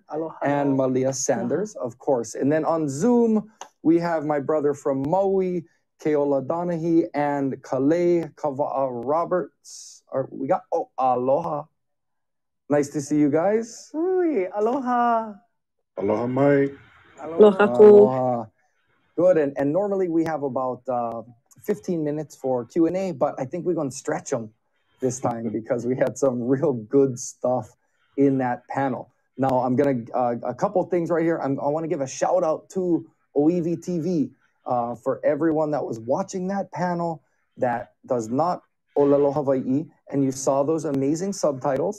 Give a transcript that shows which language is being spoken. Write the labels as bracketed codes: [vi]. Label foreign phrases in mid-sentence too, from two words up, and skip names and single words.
[en] aloha. And Malia Sanders, of course. And then on Zoom, we have my brother from Maui, Keola Donahue, and Kalei Kava'a Roberts. We got, aloha. Nice to see you guys. Ui, aloha. [haw] Aloha mai. [en] Aloha. Aloha. Good, and normally we have about 15 minutes for Q&A, but I think we're going to stretch them this time because we had some real good stuff in that panel. Now, I'm going to, a couple things right here. I want to give a shout out to OEV TV for everyone that was watching that panel that does not [haw] Olelo Hawaii, [en] and you saw those amazing subtitles.